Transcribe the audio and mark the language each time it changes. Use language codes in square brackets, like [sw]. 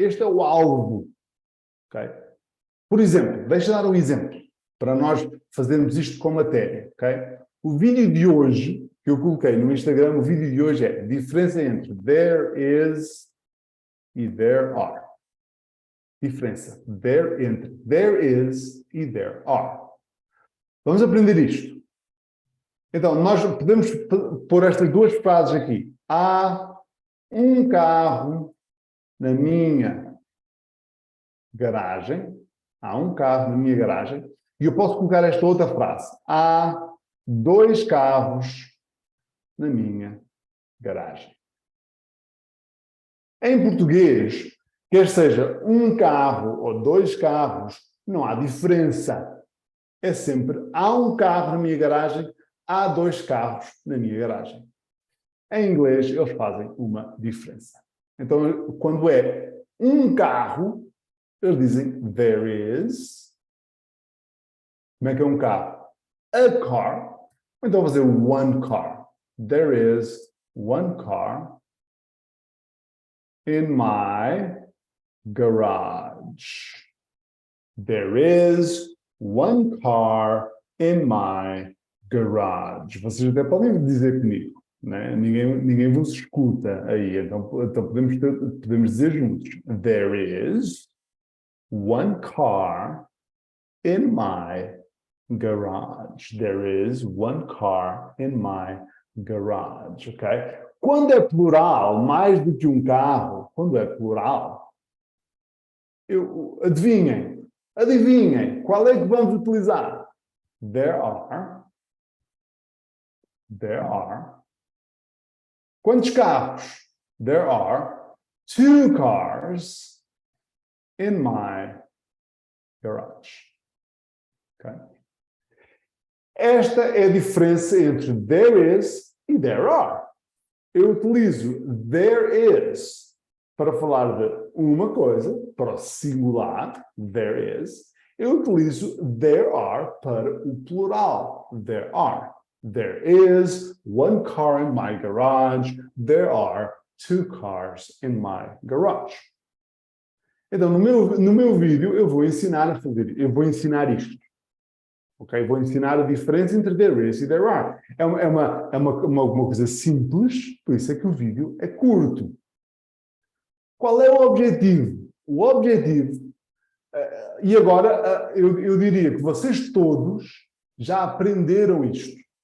[pt] Este é o alvo. Okay? Por exemplo, deixa-me dar um exemplo, para nós fazermos isto com matéria. Okay? O vídeo de hoje, que eu coloquei no Instagram, o vídeo de hoje é a diferença entre [en] there is [pt] e [en] there are. [pt] Diferença. Entre [en] there is e there are. [pt] Vamos aprender isto. Então, nós podemos pôr estas duas frases aqui. Há um carro na minha garagem. Há um carro na minha garagem. E eu posso colocar esta outra frase. Há 2 carros na minha garagem. Em português, quer seja um carro ou 2 carros, não há diferença. É sempre, há um carro na minha garagem, há 2 carros na minha garagem. Em inglês, eles fazem uma diferença. Então, quando é um carro, eles dizem [en] there is. [pt] Como é que é um carro? [en] A car. [pt] Ou então vou fazer [en] one car. There is one car in my garage. There is one car in my garage. [pt] Vocês até podem dizer comigo, né? Ninguém vos escuta aí, então podemos dizer juntos. [en] There is one car in my garage. There is one car in my garage, ok? [pt] Quando é plural, mais do que um carro, quando é plural, adivinhem, qual é que vamos utilizar? [en] There are. [pt] Quantos carros? [en] There are 2 cars in my garage. Okay? [pt] Esta é a diferença entre [en] there is [pt] e [en] there are. [pt] Eu utilizo [en] there is [pt] para falar de uma coisa, para o singular, there is. Eu utilizo [en] there are [pt] para o plural, there are. [en] There is one car in my garage. There are 2 cars in my garage. [pt] Então, no meu vídeo, eu vou ensinar isto. Ok? Vou ensinar a diferença entre [en] there is [pt] e [en] there are. [pt] É uma coisa simples, por isso é que o vídeo é curto. Qual é o objetivo? O objetivo, e agora eu diria que vocês todos já aprenderam isto.